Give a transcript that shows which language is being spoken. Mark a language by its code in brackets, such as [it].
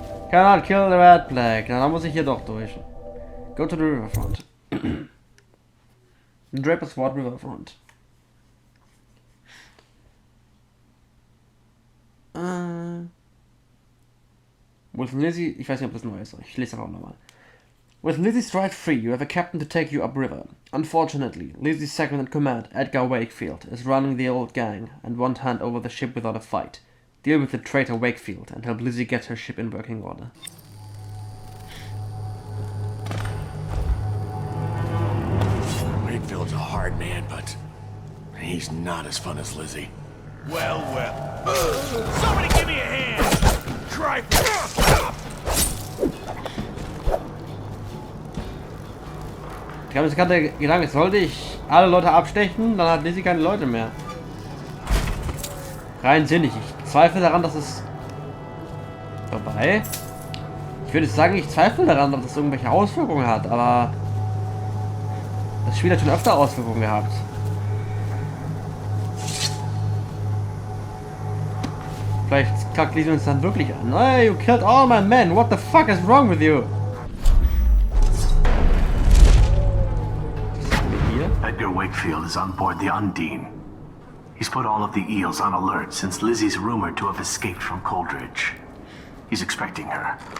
[en] Cannot kill the red plague. [de] Na, dann muss ich hier doch durch. [en] Go to the riverfront. Draper's Ward Riverfront. [de] With Lizzie, ich weiß nicht, ob das neu ist. Ich lese das auch nochmal. [en] With Lizzie stride free, you have a captain to take you upriver. Unfortunately, Lizzie's second in command, Edgar Wakefield, is running the old gang and won't hand over the ship without a fight. Deal with the traitor Wakefield and help Lizzie get her ship in working order. Wakefield's a hard man, but he's not as fun as Lizzie. Well, well. Somebody give me a hand! Try. [de] Ich habe jetzt gerade den Gedanken, sollte ich alle Leute abstechen, dann hat Lizzie keine Leute mehr. Rein sinnig. Ich zweifle daran, dass es vorbei. Ich würde sagen, ich zweifle daran, dass es irgendwelche Auswirkungen hat, aber das Spiel hat schon öfter Auswirkungen gehabt. Vielleicht kackt Lizzie uns dann wirklich an. [en] Hey, you killed all my men. What the fuck is wrong with you? Edgar Wakefield is on board the Undine. He's put all of the eels on alert since Lizzie's rumored to have escaped from Coldridge. He's expecting her.